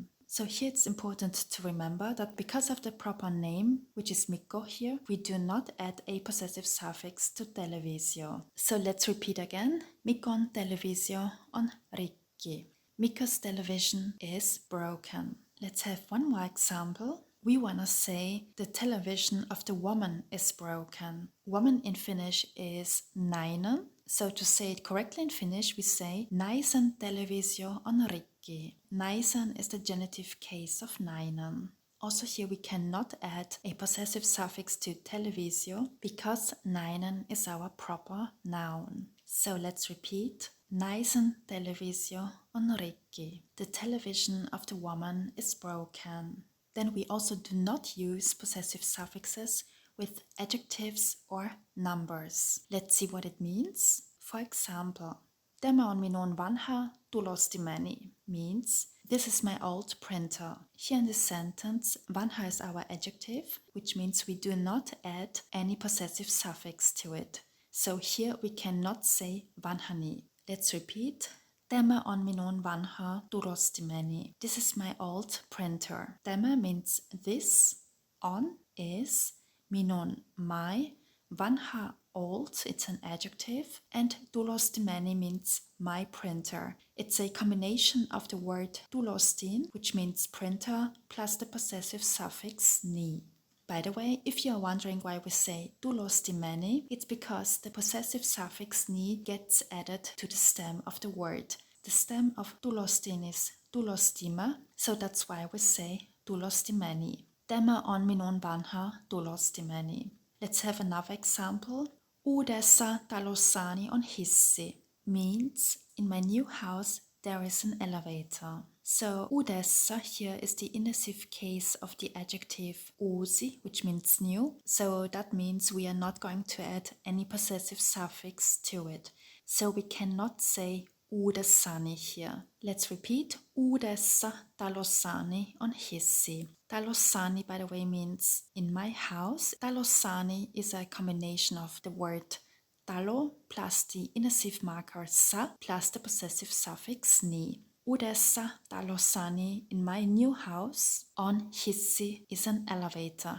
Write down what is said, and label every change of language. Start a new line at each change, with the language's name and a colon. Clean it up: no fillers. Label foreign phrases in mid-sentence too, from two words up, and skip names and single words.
English: So here it's important to remember that because of the proper name, which is Mikko here, we do not add a possessive suffix to televisio. So let's repeat again.
Finnish: Mikon televisio on rikki.
English: Mikko's television is broken. Let's have one more example. We want to say the television of the woman is broken. Woman in Finnish is nainen. So to say it correctly in Finnish, we say
Finnish: naisen televisio on rikki.
English: Naisen is the genitive case of nainen. Also here we cannot add a possessive suffix to televisio because nainen is our proper noun. So let's repeat.
Finnish: Naisen televisio on rikki.
English: The television of the woman is broken. Then we also do not use possessive suffixes with adjectives or numbers. Let's see what it means. For example,
Finnish: tämä on minun vanha tulostimeni
English: means this is my old printer. Here in this sentence, vanha is our adjective, which means we do not add any possessive suffix to it. So here we cannot say vanhani. Let's repeat.
Finnish: Tämä on minun vanha tulostimeni.
English: This is my old printer. Tämä means this, on is, minun, my, vanha, old, it's an adjective, and tulostimeni means my printer. It's a combination of the word tulostin, which means printer, plus the possessive suffix ni. By the way, if you are wondering why we say tulostimeni, it's because the possessive suffix ni gets added to the stem of the word. The stem of tulostin is tulostima, so that's why we say tulostimeni.
Finnish: Tämä on minun vanha tulostimeni.
English: Let's have another example.
Finnish: Uudessa talossani on hissi
English: means in my new house there is an elevator. So uudessa here is the indecisive case of the adjective uusi, which means new. So that means we are not going to add any possessive suffix to it. So we cannot say uudessani here. Let's repeat.
Finnish: Uudessa talossani on hissi. Talossani,
English: by the way, means in my house. Talossani is a combination of the word talo plus the indecisive marker sa plus the possessive suffix ni.
Finnish: Uudessa talossani,
English: in my new house,
Finnish: on hissi
English: is an elevator.